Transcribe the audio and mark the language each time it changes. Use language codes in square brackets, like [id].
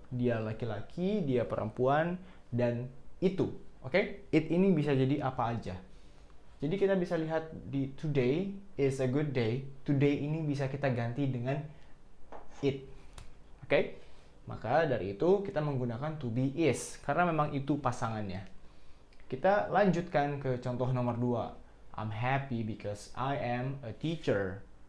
[id] Dia laki-laki, dia perempuan, dan itu. Oke? It ini bisa jadi apa aja. Jadi kita bisa lihat di [en] today is a good day. [id] Today ini bisa kita ganti dengan it. Oke? Maka dari itu kita menggunakan to be is karena memang itu pasangannya. Kita lanjutkan ke contoh nomor 2. [en] I'm happy because I am a teacher.